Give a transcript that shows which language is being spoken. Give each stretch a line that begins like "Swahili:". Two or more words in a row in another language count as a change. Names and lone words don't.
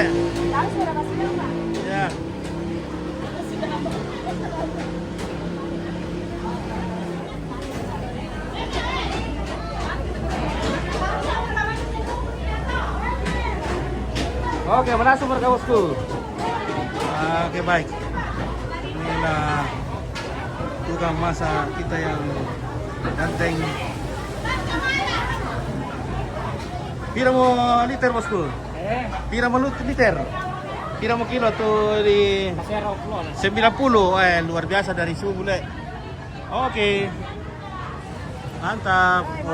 Indonesian: Ya. Oke, mana sumber kaosku? Oke, baik. Inilah tukang masak kita yang ganteng. Pira mo liter bosku? Pira mo liter? Pira mo kilo tuh di 90. Luar biasa dari subuh le. Oke. Mantap.